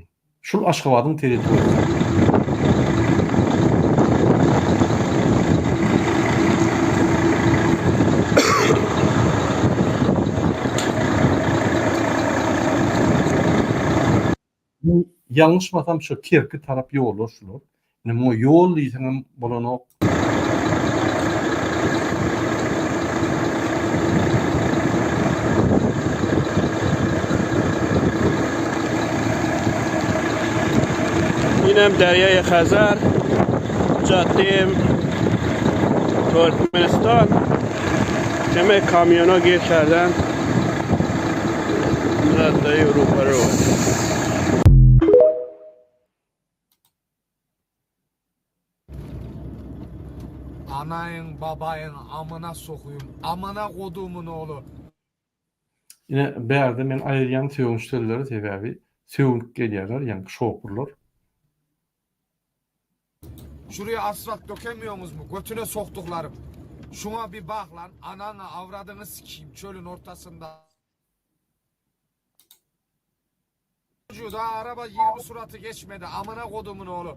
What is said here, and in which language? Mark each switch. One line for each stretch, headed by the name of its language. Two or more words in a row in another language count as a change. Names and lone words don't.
Turkmen: Şul Aşgabatyň territoriýasy. Ýalňyşmasam şu Kerki tarap ýollar şular. Näme o ýol diýseňem bolanok.
Persian: اینم دریای خزر، جاده ترکمنستان. همه کامیونا گیر کردن جاده اروپا رو.
Turkish: Anayın babayın amına sokuyum. Amına koduğumun oğlu.
Turkmen: Ine bärde men aýyrýan söwünçleri sebäbi söwünç gelýärler, ýani şokurlar.
Turkish: Şuraya asfalt dökemiyorsunuz mu? Götüne soktuklarım. Şuna bir bak lan. Ananı avradını sikeyim çölün ortasında. Çocuğu daha araba 20 suratı geçmedi. Amına kodumun oğlu.